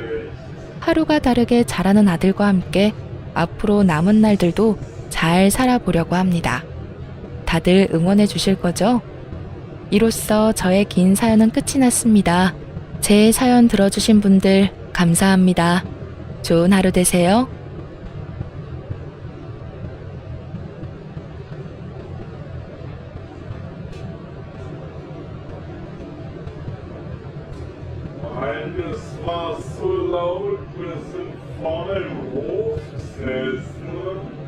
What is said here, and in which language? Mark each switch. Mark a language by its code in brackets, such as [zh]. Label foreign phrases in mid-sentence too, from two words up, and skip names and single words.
[ko] 하루가 다르게 자라는 아들과 함께 앞으로 남은 날들도 잘 살아보려고 합니다. 다들 응원해 주실 거죠? 이로써 저의 긴 사연은 끝이 났습니다. 제 사연 들어주신 분들 감사합니다. 좋은 하루 되세요. [de] Eines war so laut, wir sind vorne im Hof gesessen.